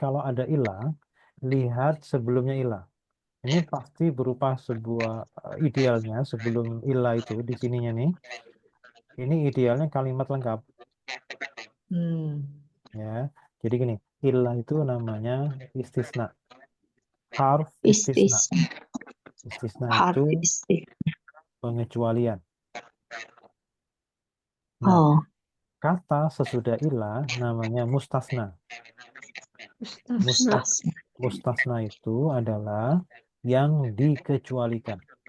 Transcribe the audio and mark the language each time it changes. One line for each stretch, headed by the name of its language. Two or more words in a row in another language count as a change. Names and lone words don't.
Indonesian: Kalau ada ilah, lihat sebelumnya ilah. Ini pasti berupa sebuah idealnya sebelum ilah itu di sininya nih. Ini idealnya kalimat lengkap ya. Jadi gini, ilah itu namanya istisna.
Arabic: حرف استثناء.
Indonesian: Istisna Harf itu istisna. pengecualian. Nah, Oh. kata sesudah ilah namanya mustasna. Mustasna itu adalah yang dikecualikan.